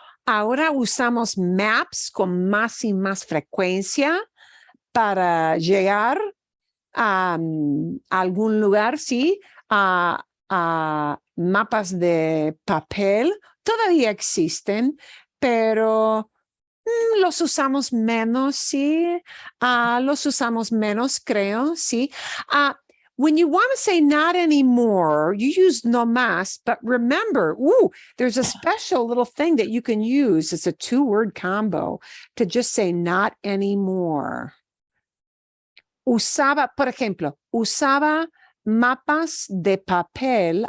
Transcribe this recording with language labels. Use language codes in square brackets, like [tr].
[es] Ahora usamos Maps con más y más frecuencia para llegar a algún lugar, sí, a mapas de papel. Todavía existen, pero los usamos menos, sí. Los usamos menos, creo, sí. [en] When you want to say not anymore, you use no más, but remember, there's a special little thing that you can use. It's a 2-word combo to just say not anymore. [es] Usaba, por ejemplo, usaba mapas de papel.